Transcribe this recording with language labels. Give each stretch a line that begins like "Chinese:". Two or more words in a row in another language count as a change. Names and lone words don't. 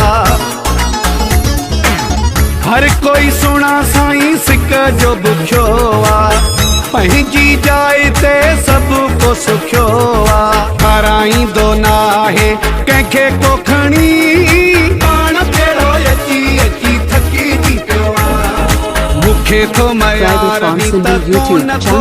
Sindhi: हर कोई सुना साईं सिक जो बुख्यो आ पंहिंजी जाइ ते सब को सुख्यो आ खाराईंदो नाहे कंहिंखे को खणी पाण केड़ो अची अची थकी थी पियो मुखे तो
English: Private on Sindhi YouTube channel.